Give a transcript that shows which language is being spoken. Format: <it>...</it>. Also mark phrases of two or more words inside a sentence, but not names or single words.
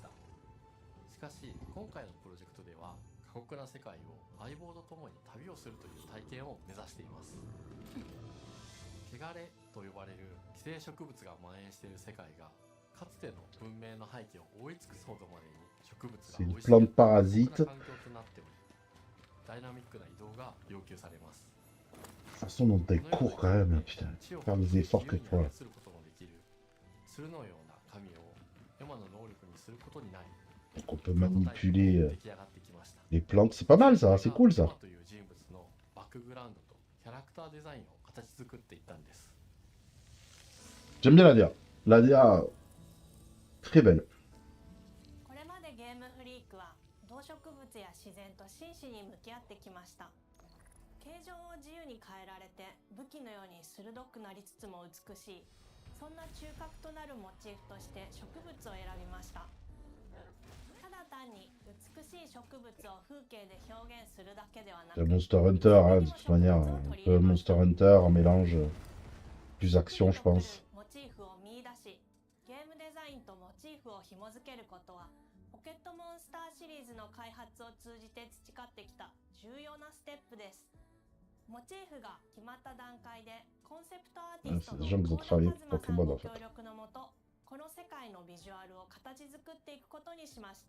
<ja>しかし今回のプロジェクトでは過酷な世界を相棒と共に旅をするという体験を目指しています。汚れと呼ばれる寄生植物が蔓延している世界がかつての文明の廃棄を覆い尽くすほどまでに植物が生い茂る過酷な環境となっており、ダイナミックな移動が要求されます。</ja> <fr>De toute façon, dans des cours quand même, putain. Faire des efforts quelquefois.</fr> <ja>鶴のような神をエマの能力にすることになり、</ja> <fr>Donc on peut manipuler les plantes. C'est pas mal ça, c'est cool ça.</fr> <ja>という人物のバックグラウンドとキャラクターデザインを形作っていったんです。</ja> <fr>J'aime bien la DA. La DA, très belle.</fr> <ja>これまでゲームフリークは動植物や自然と真摯に向き合ってきました。形状を自由に変えられて武器のように鋭くなりつつも美しい、そんな中核となるモチーフとして植物を選びました。ただ単に美しい植物を風景で表現するだけではなく、</ja> <fr>Monster Hunter, hein, de toute manière. Un peu Monster Hunter, un mélange plus action, je pense.</fr> <ja>モチーフを見出し、ゲームデザインとモチーフを紐付けることはポケットモンスターシリーズの開発を通じて培ってきた重要なステップです。モチーフが決まった段階でコンセプトアーティストのコーダ・カズマさんの協力のもと、この世界のビジュアルを形作っていくことにしました。</ja>